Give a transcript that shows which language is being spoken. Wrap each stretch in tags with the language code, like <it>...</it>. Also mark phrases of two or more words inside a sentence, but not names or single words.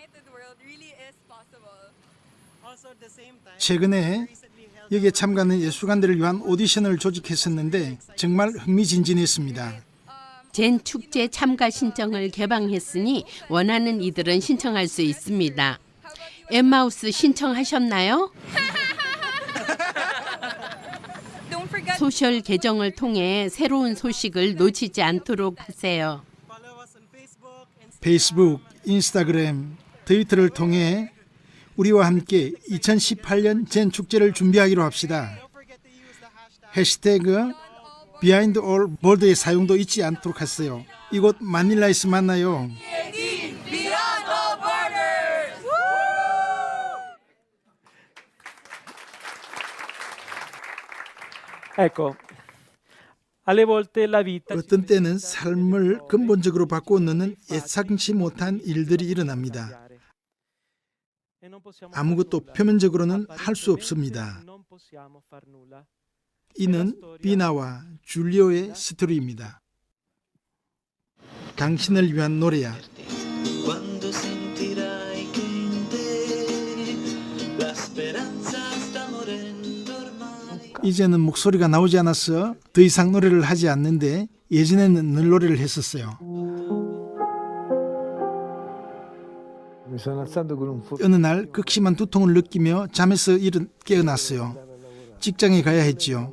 <ko>최근에 여기에 참가하는 예술가들을 위한 오디션을 조직했었는데 정말 흥미진진했습니다. 젠 축제 참가 신청을 개방했으니 원하는 이들은 신청할 수 있습니다. 엠마우스 신청하셨나요?</ko> <en>Don't forget</en> <ko>소셜 계정을 통해 새로운 소식을 놓치지 않도록 하세요. 페이스북, 인스타그램, 트위터를 통해 우리와 함께 2018년 젠 축제를 준비하기로 합시다. 해시태그 비하인드 올 볼드의 사용도 잊지 않도록 하세요. 이곳 마닐라에서 만나요.</ko> <en>beyond all borders.</en> <it>Ecco, alle volte la vita</it> <ko>어떤 때는 삶을 근본적으로 바꾸어 놓는 예상치 못한 일들이 일어납니다. 아무것도 표면적으로는 할 수 없습니다. 이는 비나와 줄리오의 스토리입니다. 당신을 위한 노래야.</ko> <it>Quando sentirai che in te la speranza sta morendo ormai.</it> <ko>이제는 목소리가 나오지 않아서 더 이상 노래를 하지 않는데 예전에는 늘 노래를 했었어요. 어느 날 극심한 두통을 느끼며 잠에서 깨어났어요. 직장에 가야 했지요.</ko>